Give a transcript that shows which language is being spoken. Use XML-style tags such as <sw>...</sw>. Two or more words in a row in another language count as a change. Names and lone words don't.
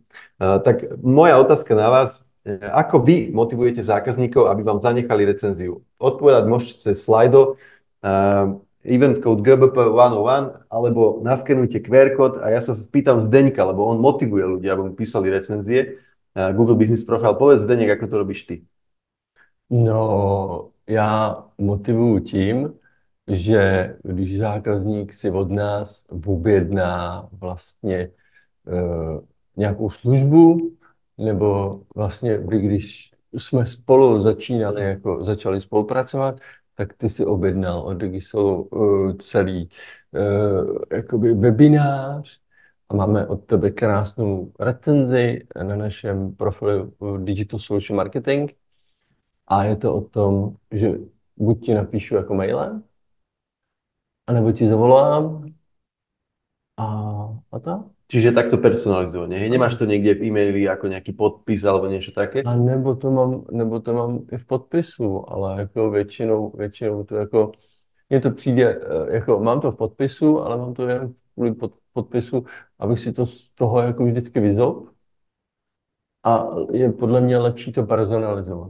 <sk>Tak moja otázka na vás, ako vy motivujete zákazníkov, aby vám zanechali recenziu? Odpovedať môžete cez Slido,</sk> <en>event code</en> <sk>GBP101, alebo naskenujte QR kód a ja sa spýtam Zdeňka, lebo on motivuje ľudí, aby mu písali recenzie. Google Business Profile. Povedz, Zdeněk, ako to robíš ty?</sk> <cs>No, já motivuju tím, že když zákazník si od nás objedná vlastně nějakou službu, nebo vlastně když jsme spolu začali spolupracovat, tak ty si objednal od Digisolu celý jakoby webinář, a máme od tebe krásnou recenzi na našem profilu Digital Solution Marketing. A je to o tom, že buď ti napíšu jako mailem, anebo ti zavolám a, a tak.</cs> <sk>Čiže takto personalizovanie. Hej, nemáš</sk> <cs>Ano.</cs> <sk>to niekde v e-maili ako nejaký podpis alebo niečo také?</sk> <cs>A nebo to mám i v podpisu, ale jako většinou to jako, mně to přijde, jako mám to v podpisu, ale mám to jen kvůli podpisu, abych si to z toho jako vždycky vyzol. A je podle mě lepší to personalizovat.</cs>